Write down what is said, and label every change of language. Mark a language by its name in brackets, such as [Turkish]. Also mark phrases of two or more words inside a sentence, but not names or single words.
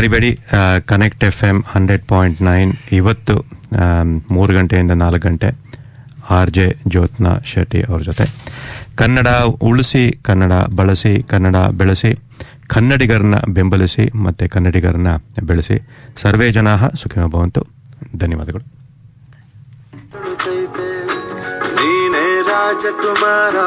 [Kannada] ಮರಿಬೇಡಿ, ಕನೆಕ್ಟ್ FM 100.9 ಇವತ್ತು 3 ಗಂಟೆಯಿಂದ 4 ಗಂಟೆ RJ ಜ್ಯೋತ್ಸ್ನಾ ಶೆಟ್ಟಿ ಅವ್ರ ಜೊತೆ ಕನ್ನಡ ಉಳಿಸಿ, ಕನ್ನಡ ಬಳಸಿ, ಕನ್ನಡ ಬೆಳೆಸಿ, ಕನ್ನಡಿಗರನ್ನ ಬೆಂಬಲಿಸಿ ಮತ್ತೆ ಕನ್ನಡಿಗರನ್ನ ಬೆಳೆಸಿ. [Sanskrit] ಸರ್ವೇ ಜನಾಃ ಸುಖಿನೋ ಭವಂತು. [Kannada] ಧನ್ಯವಾದಗಳು. ನೀನೇ ರಾಜಕುಮಾರ.